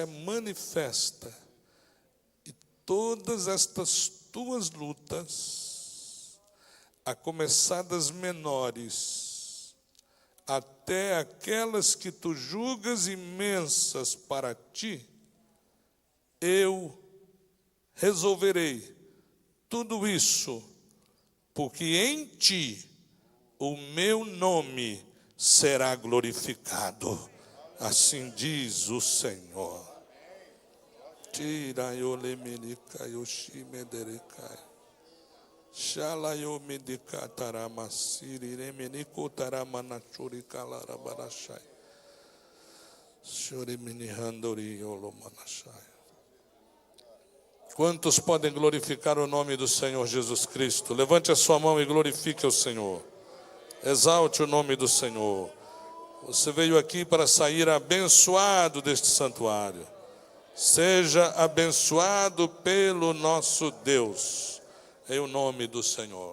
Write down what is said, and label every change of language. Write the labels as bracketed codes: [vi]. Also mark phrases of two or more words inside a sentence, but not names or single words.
[pt] manifesta, e todas estas tuas lutas, a começar das menores, até aquelas que tu julgas imensas para ti, eu resolverei tudo isso, porque em ti o meu nome será glorificado. Assim diz o Senhor. Tira eu lemenica eu shimederecai. Shala eu medicataramasiri remenico taramanachuri calarabarachai. Chorimini handori olomanachai. Quantos podem glorificar o nome do Senhor Jesus Cristo? Levante a sua mão e glorifique o Senhor. Exalte o nome do Senhor. Você veio aqui para sair abençoado deste santuário. Seja abençoado pelo nosso Deus, em o nome do Senhor.